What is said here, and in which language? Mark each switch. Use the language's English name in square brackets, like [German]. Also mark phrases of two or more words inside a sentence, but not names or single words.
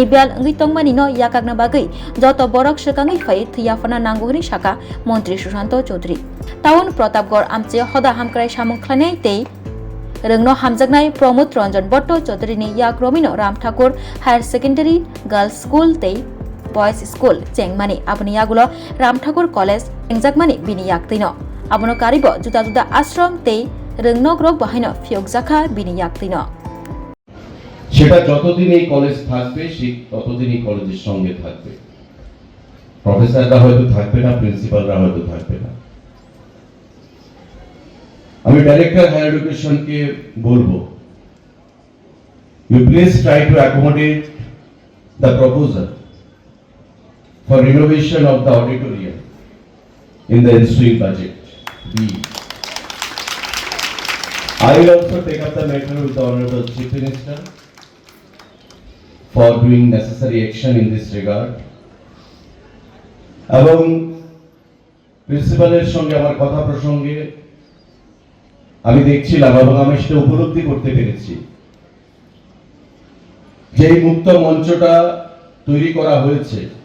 [Kok Borok] बेल ओंगै तंमानिनो याकागना बागै जत बरक सकाङै फै थैयाफना नांगौनि साका मंत्री सुशांत चौधरी टाउन प्रतापगढ़ आमचे हदा हामक्राय सामुंख्लायनाय तै रोंनो हामजागनाय प्रमोद रंजन बट्ट चौधरीनि याक रमिनो रामठाकुर हायर सेकेंडरी गर्ल्स स्कूल तै [English] boys school [Kok Borok] चेंगमानि आबनि यागुलो रामठाकुर कलेज एंगजाकमानि बिनि याकतैनो आबनो कारिबो जुदा जुदा आश्रम तै रोंनो ग्रक बाहायनो फियगजाखा बिनि याकतैनो [Bangla] সেটা যতদিন এই কলেজ থাকবে সেই ততদিন এই কলেজের সঙ্গে থাকবে প্রফেসররা হয়তো থাকবে না প্রিন্সিপালরা হয়তো থাকবে না আমি [English] director higher education [Bangla] কে বলবো [English] you please try to accommodate the proposal for renovation of the auditorium in the ensuing budget B. I will also take up the matter with the Honorable Chief Minister for doing necessary action in this regard. [Bangla] এবং প্রিন্সিপালের সঙ্গে আমার কথা প্রসঙ্গে আমি দেখছিলাম এবং আমি সেটা উপলব্ধি করতে পেরেছি যে এই মুক্ত মঞ্চটা তৈরি করা হয়েছে